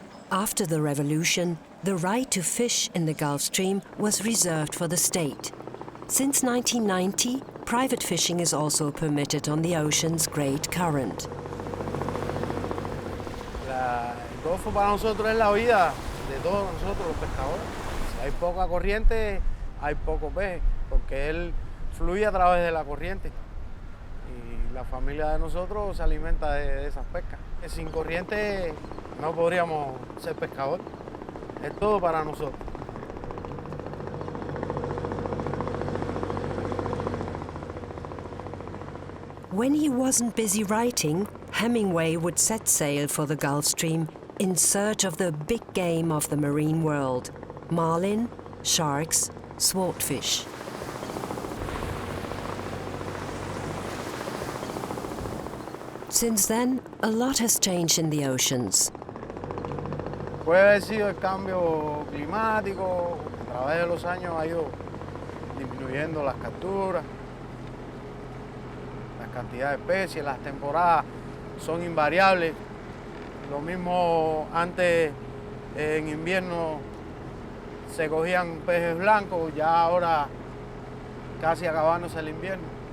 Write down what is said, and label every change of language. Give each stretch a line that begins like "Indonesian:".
English: After the revolution, the right to fish in the Gulf Stream was reserved for the state. Since 1990, private fishing is also permitted on the ocean's great current.
Spanish: El Golfo para nosotros es la vida de todos nosotros los pescadores. Si hay poca corriente, hay poco pez, porque él fluye a través de la corriente. Y la familia de nosotros se alimenta de esas pescas. Sin corriente no podríamos ser pescadores. Es todo para nosotros.
English: When he wasn't busy writing, Hemingway would set sail for the Gulf Stream in search of the big game of the marine world: marlin, sharks, swordfish. Since then, a lot has changed in the oceans.
Spanish: Puede haber sido el cambio climático, a través de los años ha ido disminuyendo las capturas, la cantidad de especies, las temporadas son invariables. Lo mismo antes en invierno se cogían peces blancos, ya ahora casi acabándose el invierno.